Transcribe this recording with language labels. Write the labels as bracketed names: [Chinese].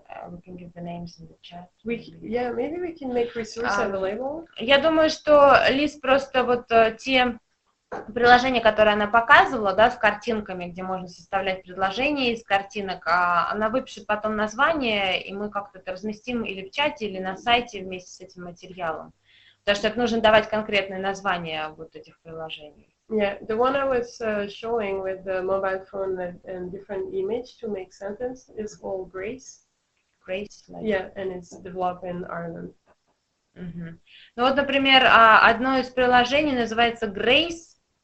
[English] We can give the names in the chat. maybe we can make resource available. [Russian] Я думаю, что Лиз просто вот те приложения, которые она показывала, да, с картинками, где можно составлять предложения из картинок, она выпишет потом название, и мы как-то это разместим или в чате, или на сайте вместе с этим материалом. Потому что это нужно давать конкретное название вот этих приложений. [English] Yeah, the one I was showing with the mobile phone and different image to make sentence is called Grace. Grace, like... Yeah, and it's developed in Ireland. [Russian] Ну вот, например, одно из приложений называется Grace.